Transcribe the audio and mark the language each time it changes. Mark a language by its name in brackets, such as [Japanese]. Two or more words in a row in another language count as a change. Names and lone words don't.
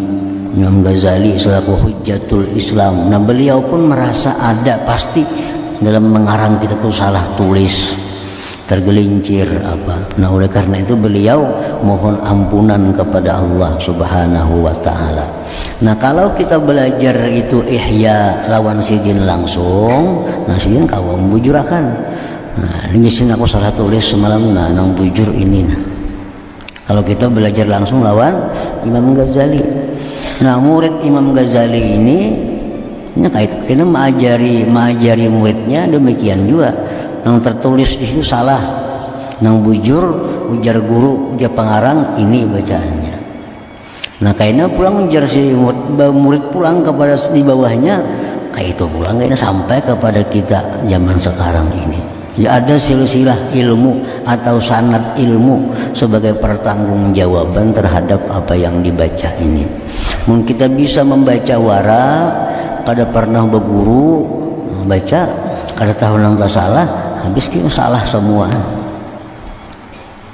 [Indonesian] Imam Ghazali selaku Hujjatul Islam. Nah beliau pun merasa ada pasti dalam mengarang kitab itu salah tulis, tergelincir apa. Nah oleh karena itu beliau mohon ampunan kepada Allah [Arabic] Subhanahu wa taala. [Banjar] Nah kalau kita belajar itu ihya lawan sidin langsung, nah sidin kawam bujurakan. Nah ini sini aku salah tulis semalam, nah nang bujur ini. Nah kalau kita belajar langsung lawan Imam Ghazali. Nah murid Imam Ghazali ini kena mengajari muridnya demikian juga. Yang tertulis di situ salah, nang bujur ujar guru, ujar pengarang ini bacaannya. Nah kayaknya pulang ujar si murid pulang kepada di bawahnya, kayak itu pulang kayaknya sampai kepada kita zaman sekarang ini. [Indonesian] Ya ada silsilah ilmu atau sanad ilmu sebagai pertanggungjawaban terhadap apa yang dibaca ini. [Banjar] Mungkin kita bisa membaca wara, kada pernah berguru baca, kada tahu nang tak salah, habis kita salah semua.